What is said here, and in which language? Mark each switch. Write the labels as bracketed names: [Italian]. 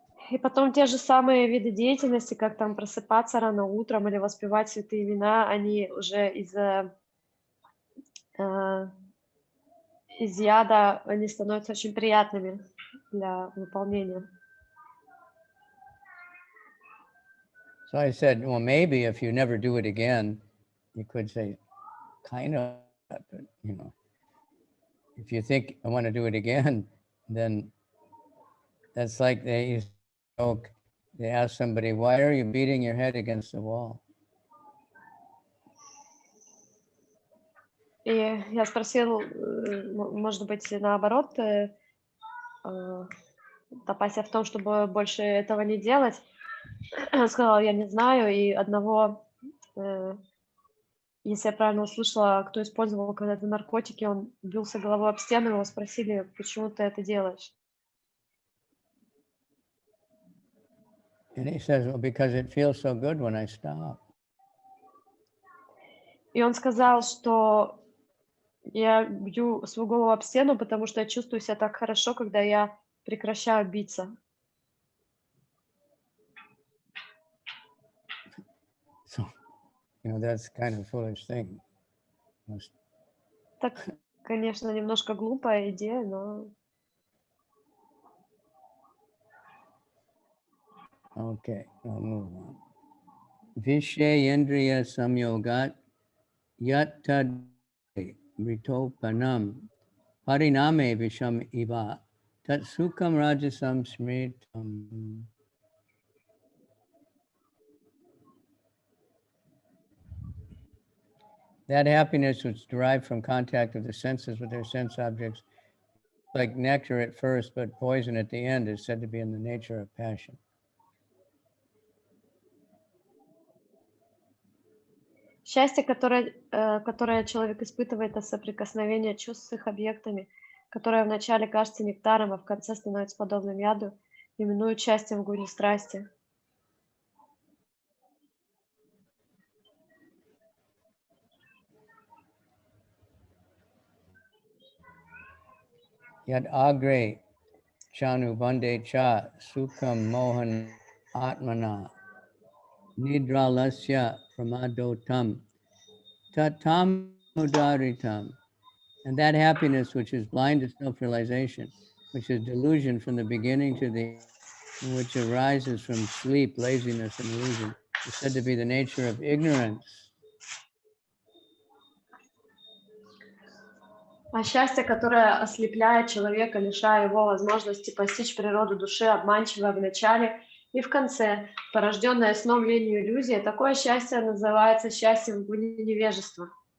[Russian] И потом те же самые виды деятельности, как там просыпаться рано утром или воспевать святые имена, они уже из яда, они становятся очень приятными для выполнения. [English] So I said, well, maybe if you never do it again, you could say, kind of, but, you know, if you think I want to do it again, then that's like they ask somebody, why are you beating your head against the wall? [Russian] И я спросил, может быть, наоборот, опасия в том, чтобы больше этого не делать. Он сказал, я не знаю, и одного, если я правильно услышала, кто использовал когда-то наркотики, он бился головой об стену, его спросили, почему ты это делаешь? [English] And he says, well, because it feels so good when I stop. [Russian] И он сказал, что я бью свою голову об стену, потому что я чувствую себя так хорошо, когда я прекращаю биться. [English] So, you know, that's kind of a foolish thing. [Russian] Так, конечно, немножко глупая идея, но... [English] Okay, I'll move on. [Sanskrit] Vishayendriya samyogat yat tad ritopanam pariname visham iva tat sukam rajasam smritam. [English] That happiness which is derived from contact of the senses with their sense objects, like nectar at first, but poison at the end, is said to be in the nature of passion. [Russian] Счастье, которое человек испытывает от соприкосновения чувств с их объектами, которое вначале кажется нектаром, а в конце становится подобным яду, именуют счастьем в гуне страсти. [Sanskrit] Yad agre chanu bande cha sukham mohan atmana nidralasya pramadotam tatam udaritam. [English] And that happiness which is blind to self-realization, which is delusion from the beginning to the end, which arises from sleep, laziness, and illusion, is said to be the nature of ignorance. [Russian] А счастье, которое ослепляет человека, лишая его возможности постичь природу души, обманчивое в начале и в конце, порожденное сном, ленью, иллюзией, такое счастье называется счастьем в гуне невежества.